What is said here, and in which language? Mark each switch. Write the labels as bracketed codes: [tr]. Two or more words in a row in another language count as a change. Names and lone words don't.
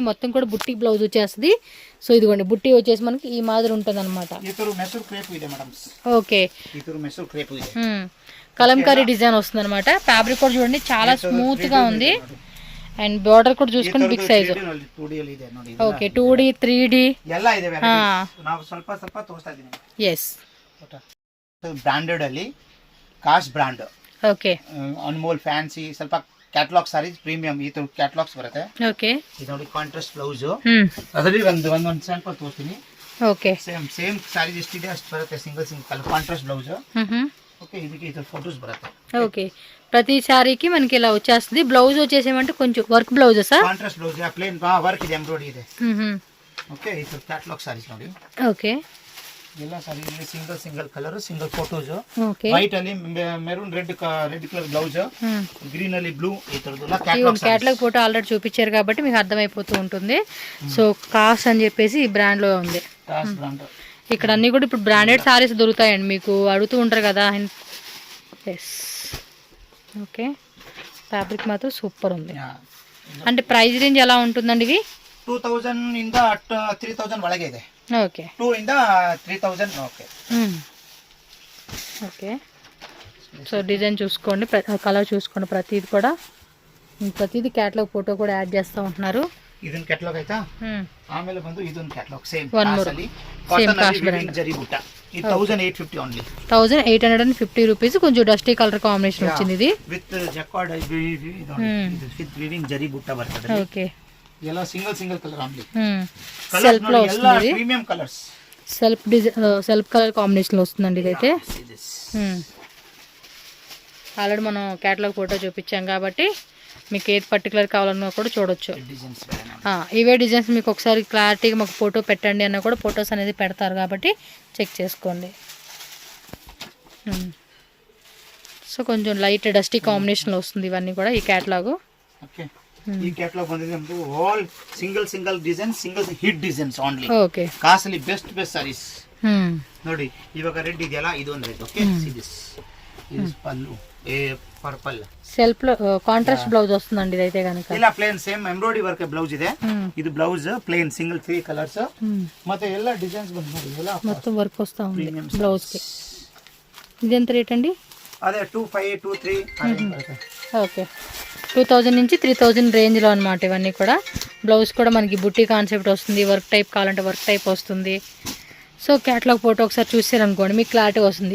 [te] మొత్తం కూడా బుట్టి బ్లౌజ్ వచ్చేస్తుంది. సో ఇదిగోండి బుట్టి వచ్చేసి మనకి ఈ మాదిరి ఉంటుంది అనమాట. ఓకే కలంకారీ డిజైన్ వస్తుంది అనమాట. ఫ్యాబ్రిక్ కూడా చూడండి చాలా స్మూత్ గా ఉంది. [en] and border [te] కూడా చూసుకుని [en] big size. [te] ఓకే 2D 3D [kn] ಎಲ್ಲ ಇದೆ. ನಾವು ಸ್ವಲ್ಪ ಸ್ವಲ್ಪ ತೋರಿಸ್ತಾ ಇದ್ದೀನಿ. ಎಸ್ ಬ್ರಾಂಡೆಡ್ ಅಲ್ಲಿ ಕಾಸ್ಟ್ ಬ್ರಾಂಡ್. ಓಕೆ ಅನ್ಮೋಲ್ ಫ್ಯಾನ್ಸಿ ಸ್ವಲ್ಪ [en] catalog sarees premium [kn] ಈ ತರ ಕ್ಯಾಟಲಾಗ್ಸ್ ಬರುತ್ತೆ. ಓಕೆ ಇದು ನೋಡಿ [en] contrast blouse. [kn] ಅದರಲ್ಲಿ ಒಂದು ಸ್ಯಾಂಪಲ್ ತೋರಿಸ್ತೀನಿ. ಓಕೆ [en] same sarees [kn] ಎಷ್ಟಿದೆ ಅಷ್ಟು ಬರುತ್ತೆ. [en] single contrast blouse. [kn] ఓకే ಇದಕ್ಕೆ ಇದು ಫೋಟೋಸ್ ಬರುತ್ತೆ. [te] ఓకే ప్రతి సారీకి మనకి ఇలా వచ్చేస్తుంది. బ్లౌజ్ వచ్చేసేమంటే కొంచెం [en] work blouse sir. contrast blouse plain work [kn] ಇದೆ, ಎಂಬ್ರಾಯ್ಡರಿ ಇದೆ. ಓಕೆ ಇದು [en] catalog sarees [kn] ನೋಡಿ. ಓಕೆ ಎಲ್ಲ ಸಾರಿ [en] single colour single photos. [kn] ಓಕೆ ವೈಟ್ ಅಲ್ಲಿ [en] maroon red colour blouse, [te] గ్రీన్ ಅಲ್ಲಿ బ్లూ ఈ తరదులా క్యాటలాగ్ [en] photo already [te] చూపించారు కాబట్టి మీకు అర్థమైపోతూ ఉంటుంది. సో కాస్ట్ అని చెప్పేసి ఈ బ్రాండ్ లో ఉంది. కాస్ట్ బ్రాండ్. ఇక్కడ అన్ని కూడా ఇప్పుడు [en] branded sarees [te] దొరుకుతాయండి. మీకు అడుగుతూ ఉంటారు కదా ఎస్. ఓకే, ఫ్యాబ్రిక్ మాత్రం సూపర్ ఉంది. అంటే [en] price range [te] ఎలా ఉంటుందండి ఇవి? [kn] 2000 ಇಂದ 3000 ಒಳಗೆ ಇದೆ. [te] ఓకే [kn] 2 ಇಂದ 3000. ఓకే [te] ఓకే. సో డిజైన్ చూసుకోండి, కలర్ చూసుకోండి, ప్రతిది కూడా, ప్రతిది [en] catalog photo [te] కూడా యాడ్ చేస్తూ ఉంటున్నారు. [kn] ಇದನ್ ಕ್ಯಾಟಲಾಗ್ ಆಯ್ತಾ. ಆಮೇಲೆ ಬಂದು ಇದೊಂದು [en] catalog same One more. [kn] ಕಾಸಲ್ಲಿ Same ಕಾಟನ್ cost ಅಲ್ಲಿ brand. ಜರಿ ಬುಟ್ಟ. [te] ఇది 1850 ఓన్లీ. 1850 రూపీస్. కొంచెం [en] dusty colour combination [te] వచ్చింది ఇది. [en] with jacquard with weaving [te] జరీ బుట్ట [en] ಬರ್ತದೆ. [te] ఓకే, [kn] ಎಲ್ಲ [en] single colour only. [te] సెల్ఫ్ లో వస్తుంది, [en] premium colours. self colour combination [te] లో వస్తుందండి ఇదైతే. ఆల్రెడీ మనం [en] catalog photo [te] చూపించాం కాబట్టి మీకు ఏది పర్టికులర్ కావాలన్నా కూడా చూడొచ్చు. ఇవే డిజైన్స్ మీకు ఒకసారి క్లారిటీగా మాకు ఫోటో పెట్టండి అన్న కూడా ఫొటోస్ అనేది పెడతారు కాబట్టి చెక్ చేసుకోండి. సో కొంచెం [en] light dusty [te] కాంబినేషన్లో వస్తుంది ఇవన్నీ కూడా ఈ క్యాటలాగు. [kn] ఓకే, ఈ ಕ್ಯಾಟಲಾಗ್ ಬಂದಿದೆ ನಮ್ದು [en] all single design, single hit designs only. [kn] ಓಕೆ, ಕಾಸಲ್ಲಿ [en] best sarees [kn] ನೋಡಿ. ಇವಾಗ ರೆಡ್ ಇದೆಯಲ್ಲ, ಇದೊಂದು ರೆಡ್. [en] okay, this పళ్ళు పర్పల్ [te] సెల్ఫ్ లో [en] contrast blouse [te] వస్తుందండి ఇదైతే కనుక. [kn] ಇಲ್ಲ [en] plain same embroidery work blouse [kn] ಇದೆ. ಇದು [en] blouse plain single 3 colours. [kn] ಮತ್ತೆ ಎಲ್ಲ ಡಿಸೈನ್ಸ್ ಬಂದು ನೋಡಿ, ಎಲ್ಲ [te] మొత్తం వర్క్ వస్తా ఉంది బ్లౌజ్ కి. ఇది ఎంత రేట్ అండి? అదే 25 23 ఓకే, 2000 నుంచి 3000 రేంజ్ లో అన్నమాట ఇవన్నీ కూడా. బ్లౌజ్ కూడా మనకి బుట్టి కాన్సెప్ట్ వస్తుంది, [en] work type [te] కావాలంటే [en] work type [te] వస్తుంది. సో [en] catalog photo [te] ఒకసారి చూసారనుకోండి మీకు క్లారిటీ వస్తుంది.